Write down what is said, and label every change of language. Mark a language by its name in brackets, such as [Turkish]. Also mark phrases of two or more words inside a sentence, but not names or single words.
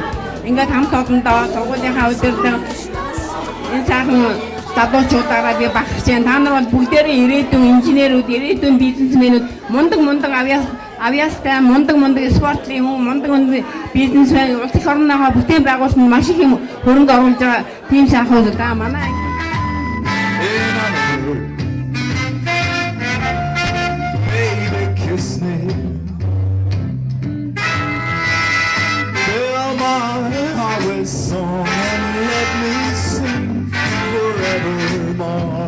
[Mongolian] Ингээд хамт олондоо сургуулийнхаа өдрөөр энэ сайхан залуучуудаараа би багтаж байна. Та нар бол бүгдээрээ ирээдүйн инженерүүд, ирээдүйн бизнесмэнүүд, мундаг авьяастай, мундаг спортлын хүн, мундаг бизнесмен, улс их орныхоо бүтээн байгуулалтанд маш их юм хөрөнгө оруулж байгаа тийм сайхан зүйл да. Манай [English] kiss me. Fill my heart with song and let me sing forevermore.